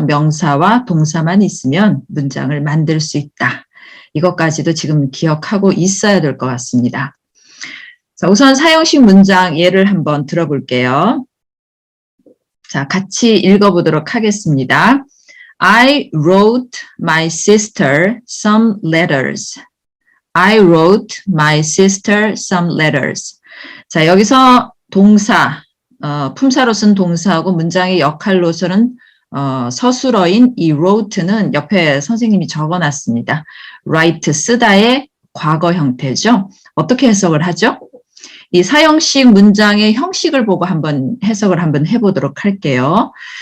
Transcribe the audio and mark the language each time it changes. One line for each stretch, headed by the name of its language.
Korean: 명사와 동사만 있으면 문장을 만들 수 있다. 이것까지도 지금 기억하고 있어야 될 것 같습니다. 자, 우선 4형식 문장 예를 한번 들어볼게요. 자, 같이 읽어보도록 하겠습니다.
English: I wrote my sister some letters. I wrote my sister some letters.
Korean: 자, 여기서 동사, 품사로 쓴 동사하고 문장의 역할로서는 서술어인 이 wrote는 옆에 선생님이 적어놨습니다. write, 쓰다의 과거 형태죠. 어떻게 해석을 하죠? 이 4형식 문장의 형식을 보고 한번 해석을 한번 해보도록 할게요.